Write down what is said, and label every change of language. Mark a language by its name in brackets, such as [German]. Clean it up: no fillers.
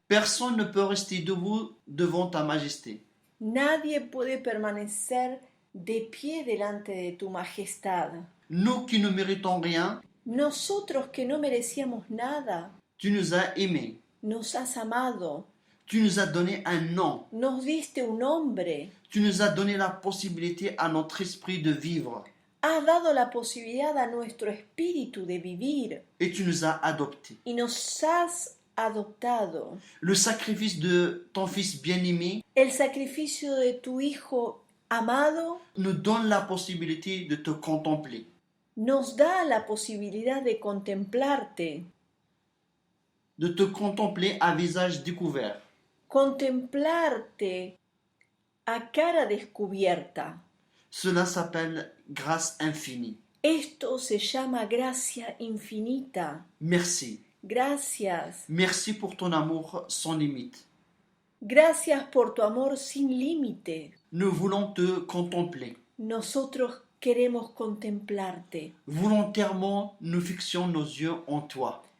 [French] Personne ne peut rester debout devant ta majesté. [Spanish] Nadie puede permanecer de pie delante de tu majestad. [French] Nous qui ne méritons rien, [Spanish] Nosotros que no merecíamos nada, [French] tu nous as aimés. [Spanish] nos has amado, [French] Tu nous as donné un nom. [Spanish] nos diste un nombre, [French] Tu nous as donné la possibilité à notre esprit de vivre. [Spanish] has dado la posibilidad a nuestro espíritu de vivir [French] Et tu nous as adoptés. [Spanish] y nos has adoptado. [French] Le sacrifice de ton Fils bien-aimé [Spanish] El sacrificio de tu Hijo amado [French] nous donne la possibilité de te contempler. [Spanish] nos da la posibilidad de contemplarte, [French] De te contempler à visage découvert. [Spanish] contemplarte a cara descubierta. [French] Cela s'appelle grâce infinie. [Spanish] Esto se llama gracia infinita. [French] Merci. [Spanish] Gracias. [French] Merci pour ton amour sans limite. [Spanish] Gracias por tu amor sin límite. [French] Nous voulons te contempler. [Spanish] Nosotros queremos contemplarte. [French] Volontairement, nous fixions nos yeux en toi.